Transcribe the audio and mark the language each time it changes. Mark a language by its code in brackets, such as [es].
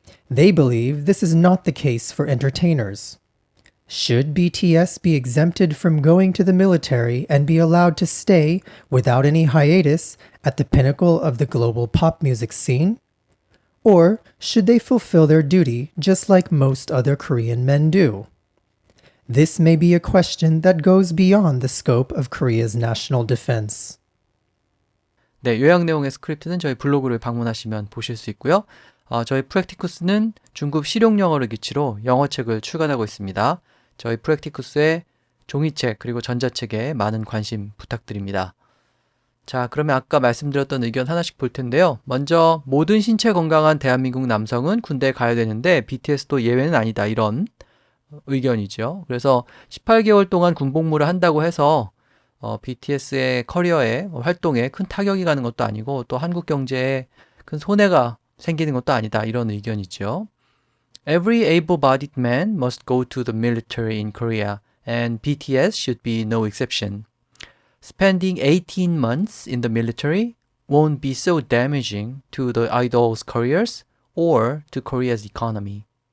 [en] They believe this is not the case for entertainers. Should BTS be exempted from going to the military and be allowed to stay, without any hiatus, at the pinnacle of the global pop music scene? Or should they fulfill their duty just like most other Korean men do? This may be a question that goes beyond the scope of Korea's national defense. [ko] 네, 요약 내용의 스크립트는 저희 블로그를 방문하시면 보실 수 있고요. 저희 프랙티쿠스는 중급 실용영어를 기치로 영어책을 출간하고 있습니다. 저희 프랙티쿠스의 종이책 그리고 전자책에 많은 관심 부탁드립니다. 자, 그러면 아까 말씀드렸던 의견 하나씩 볼 텐데요. 먼저 모든 신체 건강한 대한민국 남성은 군대에 가야 되는데 BTS도 예외는 아니다. 이런 의견이죠. 그래서 18개월 동안 군복무를 한다고 해서 BTS의 커리어에 활동에 큰 타격이 가는 것도 아니고 또 한국 경제에 큰 손해가 생기는 것도 아니다. 이런 의견이죠. [en] Every able-bodied man must go to the military in Korea, and BTS should be no exception. Spending 18 months in the military won't be so damaging to the idols' careers or to Korea's economy.